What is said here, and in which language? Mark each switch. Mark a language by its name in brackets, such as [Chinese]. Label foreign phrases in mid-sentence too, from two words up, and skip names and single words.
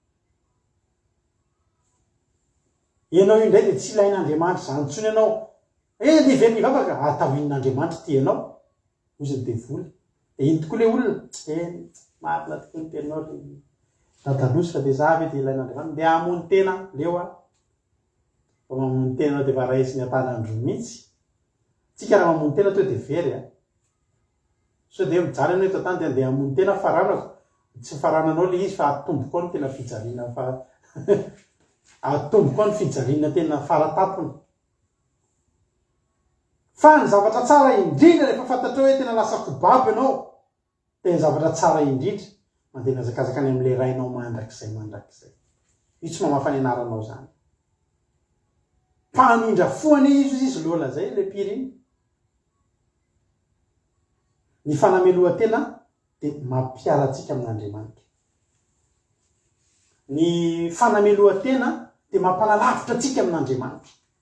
[Malagasy] ianao io indray de tsy ilain'Andriamanitra zany tsony ianao niveriny vavaka atahoin'Andriamanitra ty ianao ozy ny devoly de iny tokoa le olona marina tokoa ny teninao dadalozy fa de za ve de ilain'Andriamanitra de amony tena leo fa mamony tena de fa raisy ny atanandro mihitsy tsika raha mamony tena to de very so de mijaly anao eto tany de andeha amony tena faranako tsy farananao le izy fa atombo koa ny tena fijaliana fa atombo koa ny fijaliana tena faratapony fa ny zavatra tsara indrindra rehefa fantatrao hoe tena lasa kobabo ianao tena zavatra tsara indrindra mandeha nazakazakany amin'le rainao mandrakizay io tsy mamafany anaranao zany mpamindra foany izy loha lazay le piriny ny fanameloha-tena dia mampiaratsika amin'Andriamanitra ny fanameloha-tena dia mampanalavitra atsika amin'Andriamanitra